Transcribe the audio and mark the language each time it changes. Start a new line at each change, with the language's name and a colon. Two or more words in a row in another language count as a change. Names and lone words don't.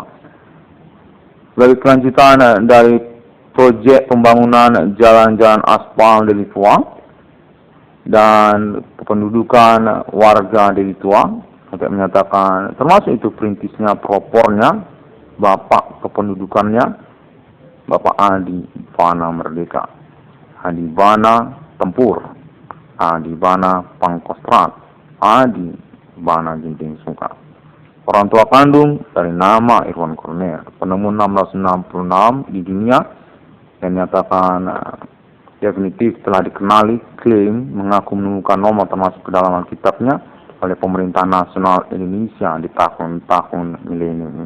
Indonesian: Sebagai kelanjutan dari proyek pembangunan jalan-jalan aspal Deli Tua dan kependudukan warga Deli Tua, sampai menyatakan termasuk itu perintisnya, propornya, bapak kependudukannya, Bapak Adi Bana Merdeka, Adi Bana Tempur, Adi Bana Pangkostrat, Adi Bana Ginting Suka. Orang tua kandung dari nama Irwan Cornel, penemu 1666 di dunia, yang nyatakan definitif telah dikenali, klaim mengaku menemukan nomor termasuk kedalaman kitabnya oleh pemerintah nasional Indonesia di tahun-tahun milenium ini.